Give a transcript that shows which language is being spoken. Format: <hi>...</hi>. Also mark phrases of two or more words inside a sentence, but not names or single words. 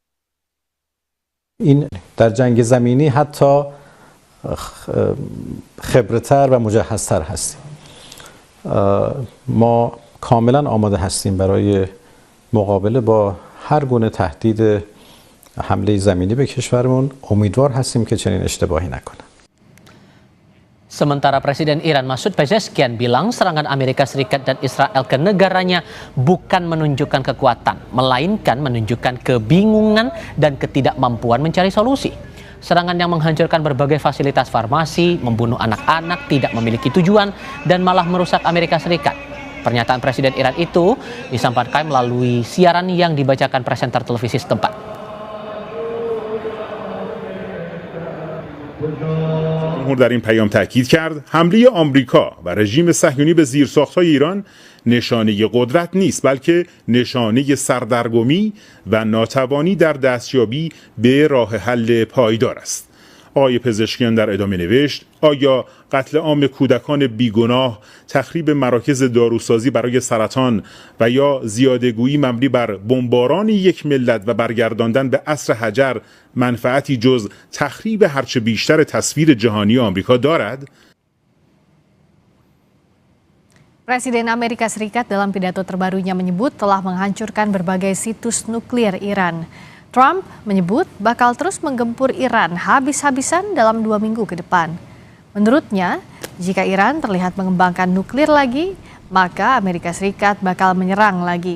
<fa>این در جنگ زمینی حتی خبرتر و مجهزتر هستیم. ما کاملا آماده هستیم برای مقابله با هر گونه تهدید حمله زمینی به کشورمون. امیدوار هستیم که چنین اشتباهی نکنه.</fa> <id>Sementara Presiden Iran Masoud Pezeshkian bilang serangan Amerika Serikat dan Israel ke negaranya bukan menunjukkan kekuatan, melainkan menunjukkan kebingungan dan ketidakmampuan mencari solusi. Serangan yang menghancurkan berbagai fasilitas farmasi, membunuh anak-anak, tidak memiliki tujuan, dan malah merusak Amerika Serikat. Pernyataan Presiden Iran itu disampaikan melalui siaran yang dibacakan presenter televisi setempat.</id> <fa>جمهور در این پیام تاکید کرد حمله آمریکا و رژیم صهیونی به زیرساخت‌های ایران نشانه قدرت نیست بلکه نشانه سردرگمی و ناتوانی در دستیابی به راه حل پایدار است. آقای پزشکیان در ادامه نوشت آیا قتل عام کودکان بیگناه، تخریب مراکز داروسازی برای سرطان و یا زیاده‌گویی مبنی بر بمباران یک ملت و برگرداندن به عصر حجر منفعتی جز تخریب هرچه بیشتر تصویر جهانی آمریکا دارد؟</fa> <id>Presiden Amerika Serikat dalam pidato terbarunya menyebut telah menghancurkan berbagai situs nuklir Iran. Trump menyebut bakal terus menggempur Iran habis-habisan dalam 2 minggu ke depan. Menurutnya, jika Iran terlihat mengembangkan nuklir lagi, maka Amerika Serikat bakal menyerang lagi.</id>